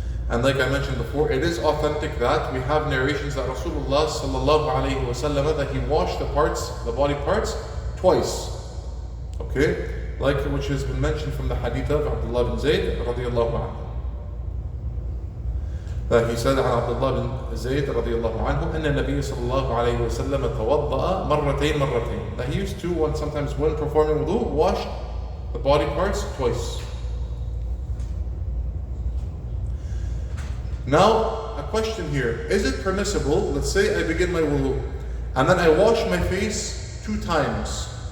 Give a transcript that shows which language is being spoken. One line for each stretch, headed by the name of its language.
English: And like I mentioned before, it is authentic that we have narrations that Rasulullah sallallahu alayhi wa sallam, that he washed the body parts twice. Okay? Like which has been mentioned from the hadith of Abdullah bin Zayd radiallahu anhu. That he said
Arabic: عن عبد الله بن زيد رضي الله عنه أن النبي صلى الله عليه وسلم توضأ مرتين.
English: That he used to, sometimes when performing wudu, wash the body parts twice. Now, a question here. Is it permissible, let's say I begin my wudu, and then I wash my face 2 times.